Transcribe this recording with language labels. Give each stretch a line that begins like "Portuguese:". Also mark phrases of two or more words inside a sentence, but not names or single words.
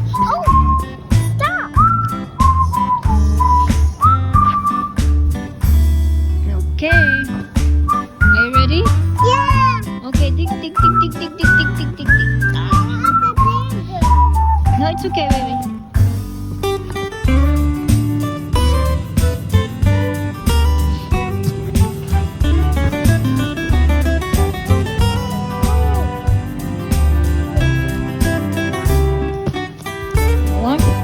English: Oh! Stop! Okay. Are you ready? Yeah! Okay, dig, dig, dig, dig, dig, dig, dig, dig, dig, dig. No, it's okay, baby. One.